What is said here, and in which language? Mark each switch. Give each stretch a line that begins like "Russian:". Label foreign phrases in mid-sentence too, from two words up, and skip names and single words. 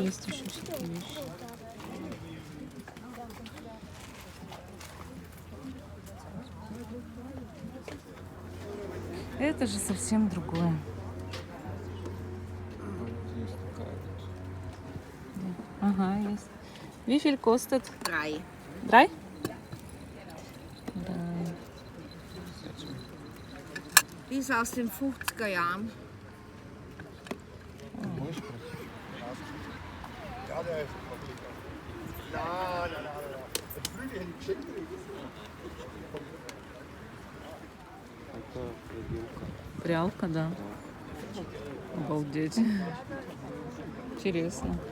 Russian: Есть еще всякие вещи. Это же совсем другое. Ага, есть.
German: Wie viel kostet? 3. 3? Die ist aus den 50er Jahren.
Russian: Прялка, да. Обалдеть. Интересно.